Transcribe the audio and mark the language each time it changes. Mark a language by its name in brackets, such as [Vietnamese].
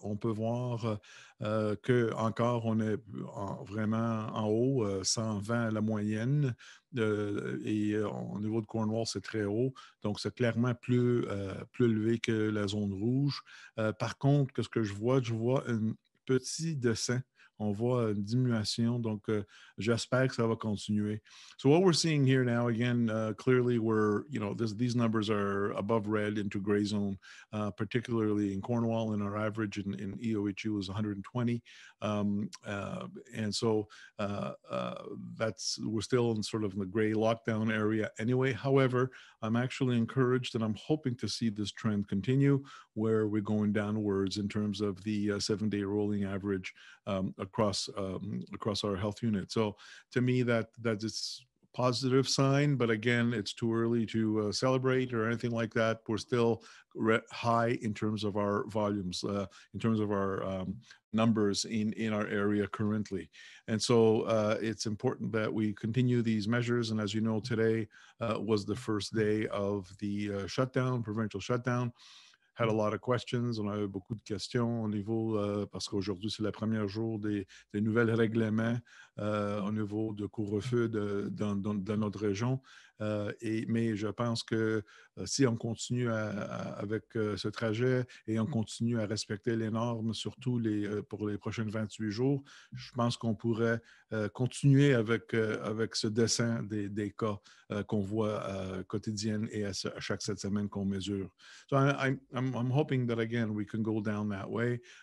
[French] On peut voir qu'encore on est vraiment en haut, 120 la moyenne. Et au niveau de Cornwall, c'est très haut. Donc, c'est clairement plus élevé que la zone rouge. Par contre, qu'est-ce que je vois? Je vois un petit dessin. On voit une diminution, donc j'espère que ça va continuer. [English] So what we're seeing here now, again, clearly we're, these numbers are above red into gray zone, particularly in Cornwall, and our average in EOHU is 120. And so we're still in sort of the gray lockdown area anyway. However, I'm actually encouraged, and I'm hoping to see this trend continue, where we're going downwards in terms of the 7-day rolling average across our health unit. So to me, that is a positive sign, but again, it's too early to celebrate or anything like that. We're still high in terms of our volumes, in terms of our numbers in our area currently. And so it's important that we continue these measures. And as you know, today was the first day of the shutdown, provincial shutdown. Had a lot of questions. [French] On a eu beaucoup de questions au niveau, parce qu'aujourd'hui, c'est le premier jour des nouvelles règlements au niveau de couvre-feu dans notre région. Mais je pense que si on continue avec ce trajet et on continue à respecter les normes, surtout pour les prochains 28 jours, je pense qu'on pourrait continuer avec ce dessin des cas qu'on voit quotidiennes et à chaque 7 semaines qu'on mesure. [English] So I'm hoping that, again, we can go down that way.